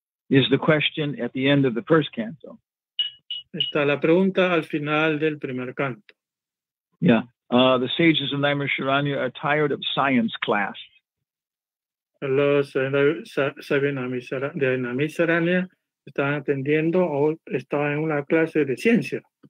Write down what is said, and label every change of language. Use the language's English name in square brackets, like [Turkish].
[English] is the question at the end of the first canto. [Spanish] Está la pregunta al final del primer canto. Yeah. [English] The sages of Naimisharanya are tired of science class. [Spanish] Los sabios de Naimisharanya estaban atendiendo o estaban en una clase de ciencia.